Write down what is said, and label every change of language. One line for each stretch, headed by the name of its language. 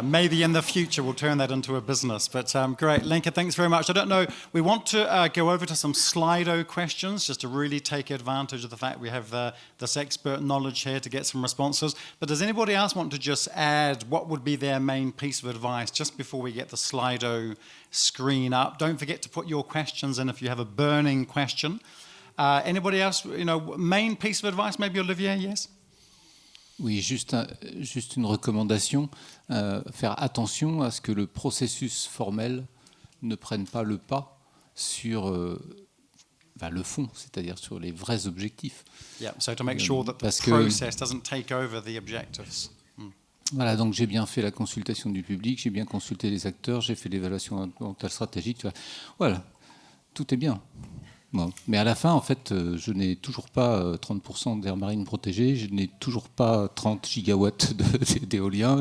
English: Maybe in the future we'll turn that into a business. But great, Lenka, thanks very much. I don't know, we want to go over to some Slido questions just to really take advantage of the fact we have this expert knowledge here to get some responses. But does anybody else want to just add what would be their main piece of advice just before we get the Slido screen up? Don't forget to put your questions in if you have a burning question. Anybody else, main piece of advice, maybe Olivier, yes?
French: Oui, juste une recommandation, faire attention à ce que le processus formel ne prenne pas le pas sur le fond, c'est-à-dire sur les vrais objectifs.
English: Yeah, so to make sure that the process doesn't take over the objectives.
French: Voilà, donc j'ai bien fait la consultation du public, j'ai bien consulté les acteurs, j'ai fait l'évaluation environnementale stratégique. Voilà, tout est bien. Bon. Mais à la fin, en fait, je n'ai toujours pas 30% d'aires marines protégées, je n'ai toujours pas 30 gigawatts d'éolien.